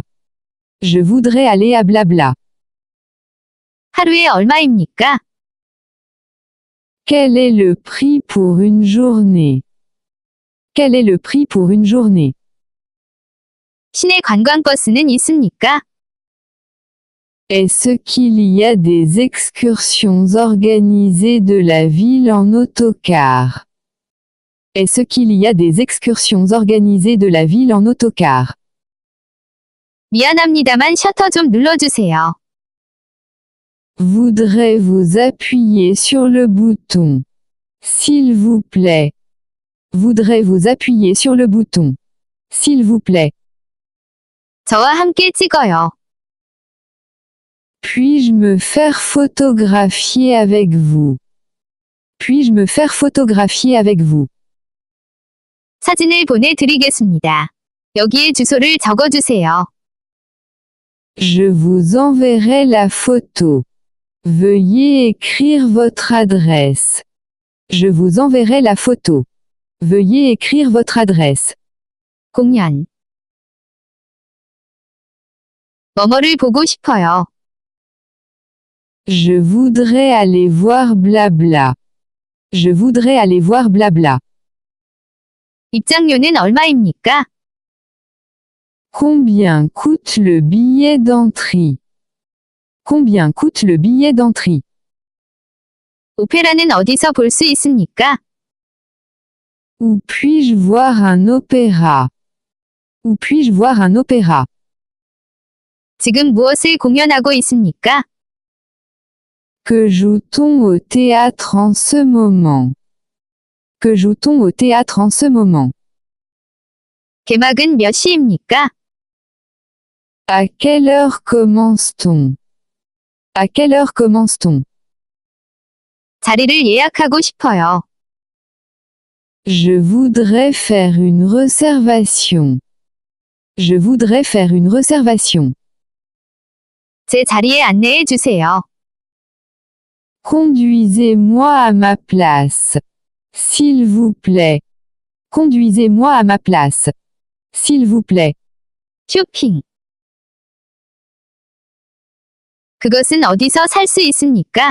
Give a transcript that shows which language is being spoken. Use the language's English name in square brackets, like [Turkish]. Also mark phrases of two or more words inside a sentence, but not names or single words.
[French] Je voudrais aller à Blabla. [Korean] 하루에 얼마입니까? [French] Quel est le prix pour une journée? Quel est le prix pour une journée? [Korean] 시내 관광버스는 있습니까? [French] Est-ce qu'il y a des excursions organisées de la ville en autocar? Est-ce qu'il y a des excursions organisées de la ville en autocar? [Korean] 미안합니다만 셔터 좀 눌러주세요. [French] Voudrez-vous appuyer sur le bouton? S'il vous plaît. Voudrez-vous appuyer sur le bouton? S'il vous plaît. [Korean] 저와 함께 찍어요. [French] Puis-je me faire photographier avec vous? Puis-je me faire photographier avec vous? [Korean] 사진을 보내드리겠습니다. 여기에 주소를 적어주세요. [French] Je vous enverrai la photo. Veuillez écrire votre adresse. Je vous enverrai la photo. Veuillez écrire votre adresse. [Korean] 공연. 뭐뭐를 보고 싶어요. [French] Je voudrais aller voir Blabla. Je voudrais aller voir Blabla. [Korean] 입장료는 얼마입니까? [French] Combien coûte le billet d'entrée? Combien coûte le billet d'entrée? [Korean] 오페라는 어디서 볼 수 있습니까? [French] Où puis-je voir un opéra? Où puis-je voir un opéra? [Korean] 지금 무엇을 공연하고 있습니까? [French] Que joue-t-on au théâtre en ce moment? Que joue-t-on au théâtre en ce moment? [Korean] 개막은 몇 시입니까? [French] À quelle heure commence-t-on? À quelle heure commence-t-on? [Korean] 자리를 예약하고 싶어요. [French] Je voudrais faire une réservation. Je voudrais faire une réservation. [Korean] 제 자리에 안내해 주세요. [French] Conduisez-moi à ma place. S'il vous plaît. Conduisez-moi à ma place. S'il vous plaît. [Korean] 쇼핑. 그것은 어디서 살 수 있습니까?